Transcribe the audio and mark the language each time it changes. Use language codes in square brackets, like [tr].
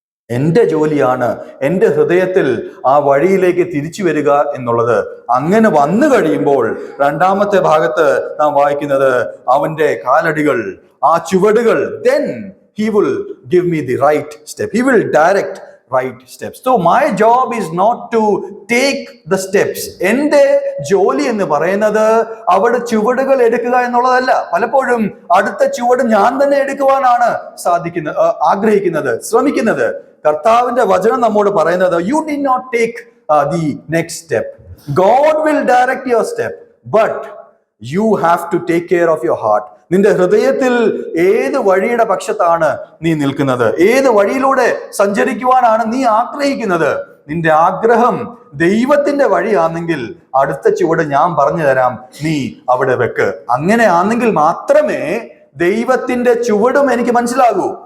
[ml] എൻ്റെ ജോലിയാണ് എൻ്റെ ഹൃദയത്തിൽ ആ വഴിയിലേക്ക് തിരിച്ചു വരിക എന്നുള്ളത്. അങ്ങനെ വന്നു കഴിയുമ്പോൾ രണ്ടാമത്തെ ഭാഗത്ത് നാം വായിക്കുന്നത് അവന്റെ കാലടികൾ, ആ ചുവടുകൾ, [en] then he will give me the right step. He will direct right steps. So my job is not to take the steps. [ml] എന്റെ ജോലി എന്ന് പറയുന്നത് അവിടെ ചുവടുകൾ എടുക്കുക എന്നുള്ളതല്ല. പലപ്പോഴും അടുത്ത ചുവട് ഞാൻ തന്നെ എടുക്കുവാനാണ് ആഗ്രഹിക്കുന്നത്, ശ്രമിക്കുന്നത്. കർത്താവിന്റെ വചനം നമ്മോട് പറയുന്നത്, [en] you did not take the next step. God will direct your step, but you have to take care of your heart. [ml] നിന്റെ ഹൃദയത്തിൽ ഏത് വഴിയുടെ പക്ഷത്താണ് നീ നിൽക്കുന്നത്, ഏത് വഴിയിലൂടെ സഞ്ചരിക്കുവാനാണ് നീ ആഗ്രഹിക്കുന്നത്. നിന്റെ ആഗ്രഹം ദൈവത്തിന്റെ വഴിയാണെങ്കിൽ അടുത്ത ചുവട് ഞാൻ പറഞ്ഞു തരാം, നീ അവിടെ വെക്ക്. അങ്ങനെ ആണെങ്കിൽ മാത്രമേ ദൈവത്തിന്റെ ചുവടും എനിക്ക് മനസ്സിലാകൂ.